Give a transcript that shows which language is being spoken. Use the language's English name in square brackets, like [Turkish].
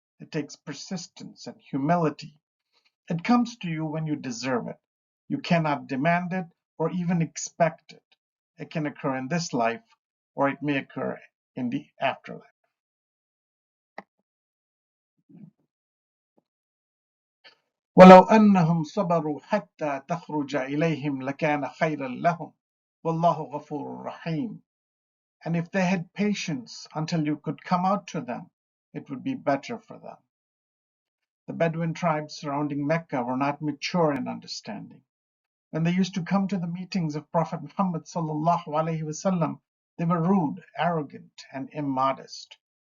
[English] It takes persistence and humility. It comes to you when you deserve it. You cannot demand it or even expect it. It can occur in this life or it may occur in the afterlife. [Arabic] ولو أنهم صبروا حتى تخرج إليهم لكان خيرا لهم والله غفور رحيم. [English] And if they had patience until you could come out to them, it would be better for them. The Bedouin tribes surrounding Mecca were not mature in understanding. When they used to come to the meetings of Prophet Muhammad sallallahu alaihi wasallam, they were rude, arrogant, and immodest.